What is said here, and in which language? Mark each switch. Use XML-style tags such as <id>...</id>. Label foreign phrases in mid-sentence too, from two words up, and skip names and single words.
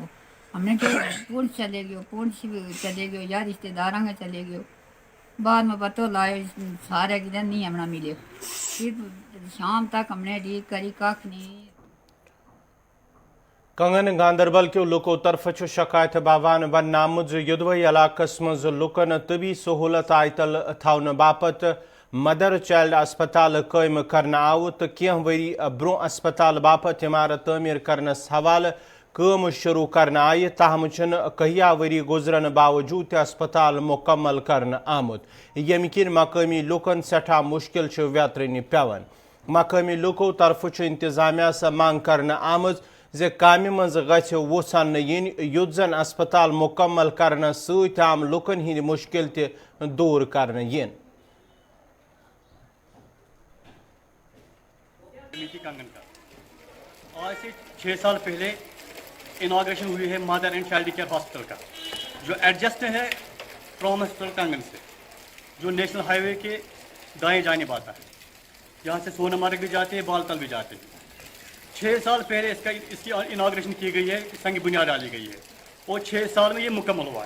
<ur>ہم نے کہ پولیس چلے گئے, پولیس چلے گئے یا رشتے داراں کے چلے گئے. بعد میں پتہ لائے سارے کدھر نہیں ہمیں ملے. پھر شام تک ہم نے ڈیک کری, کھ نہیں.</ur> <ks>کنگن گاندربل کے لوکو طرف شکایت باوان بن آمت یدوئی علاقس مز لکن طبی سہولت آئیتل تھاؤن باپت مدر چائلڈ اسپتال قائم کرنا آو تو کینہ وری برو اسپتال باپت عمارت تعمیر کرنس حوالہ کام شروع کرنا آئی, تاہم چھ کہیا وری گزرن باوجود اسپتال مکمل کرنا آمت, یم کن مقامی لوکن سٹھا مشکل ویترنہ پیوان. مقامی لوکو طرف انتظامیہ سے مانگ کرنا آمت زِ کامہِ منٛز گژھِ وُژھن یِنۍ یُتھ زن اسپتال مکمل کرنس سۭتۍ عام لُکن ہٕنٛدۍ مُشکِل تہِ دوٗر کرنہٕ یِن.</ks> <ur>کنگن کا آج سے 6 سال پہلے اناگریشن ہوئی ہے</ur> <en>mother and child care hospital</en> <ur>کا, جو ایڈجسٹ ہے ٹراما ہاسپٹل کنگن سے, جو</ur> <en>National Highway</en> <ur>کے دائیں جانب آتا ہے. یہاں سے سونمرگ بھی جاتے ہیں, بالتل بھی جاتے ہیں. 6 سال پہلے اس کی اناگریشن کی گئی ہے, سنگ بنیاد ڈالی گئی ہے, اور 6 سال میں یہ مکمل ہوا ہے.</ur>